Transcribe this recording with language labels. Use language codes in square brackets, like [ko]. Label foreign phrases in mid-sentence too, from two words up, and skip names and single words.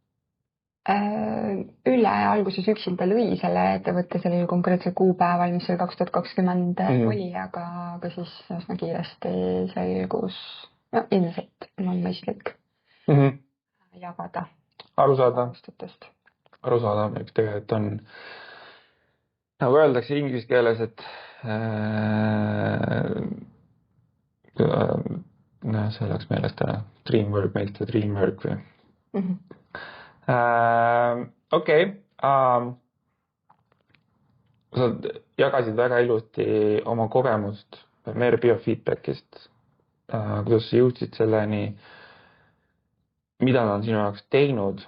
[et] Ülle alguses üksinda lõi selle ettevõtte sellel konkreetsel kuupäeval, mis oli 2020 oli, aga siis üsna kiiresti selgus, no ilmselt on mõistlik jagada. Arusaadav, eks tegelikult on, nagu öeldakse inglise keeles, et see läks meelest ära, [en] dreamwork makes the dream work [et] või? Okei. Sa jagasid väga ilusti oma kogemust Mere biofeedbackist, kuidas sa jõudsid selleni, mida nad on sinu jaoks teinud.